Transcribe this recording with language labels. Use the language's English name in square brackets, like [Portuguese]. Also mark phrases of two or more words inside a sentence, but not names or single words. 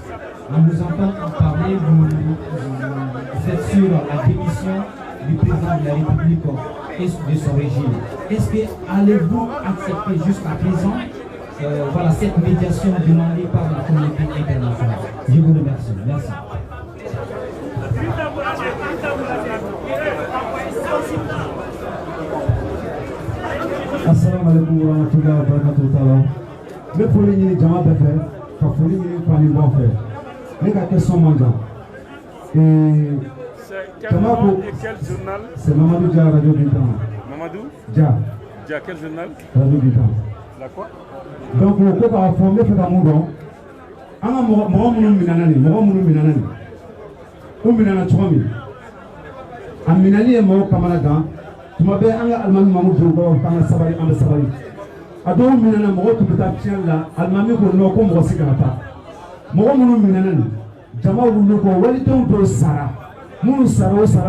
[French] En nous entendant parler, vous êtes sur la démission du président de la République et de son régime. Est-ce que allez-vous accepter jusqu'à présent voilà, cette médiation demandée par la communauté internationale? Je vous remercie. Merci. [Arabic] السلام عليكم و رحمة الله و بركاته. [French] Je vais [Bambara] foli ni jama bɛ fɛ ka foli ni falinbaw fɛ ne ka question man jan jama ko c'est Mamadou Dia Radio Bintan. [French] Mamadou Dia quel journal? Radio Bintan. La quoi? [Bambara] Donc ko k'a fɔ n bɛ fɛ ka mun dɔn an ka mɔgɔ minnu minɛna nin o minɛna cogo min a minɛli ye mɔgɔw kamana gan tuma bɛɛ an ka alimami Mamadou Diouf k'an ka sabali an bɛ sabali a dɔw minɛna mɔgɔw tun bɛ taa tiɲɛli la alimami ko non ko mɔgɔ si kana taa mɔgɔ minnu minɛna nin jama wuli ko walidenw dɔw sara minnu sara o sara